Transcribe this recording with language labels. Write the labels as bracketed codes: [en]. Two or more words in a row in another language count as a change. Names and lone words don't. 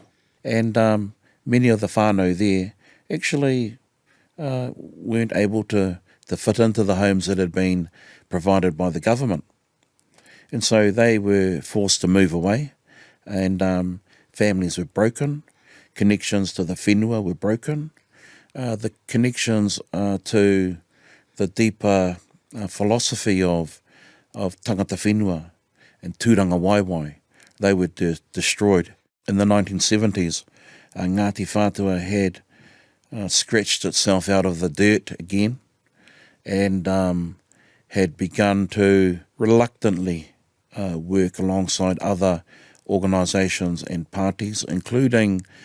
[en] And many of the whānau there actually weren't able to fit into the homes that had been provided by the government. And so they were forced to move away, and families were broken, connections to the whenua were broken, the connections to the deeper philosophy of [mi] tangata whenua [en] and [mi] tūranga waiwai, [en] they were destroyed. In the 1970s, Ngāti Whātua had scratched itself out of the dirt again and had begun to reluctantly work alongside other organisations and parties, including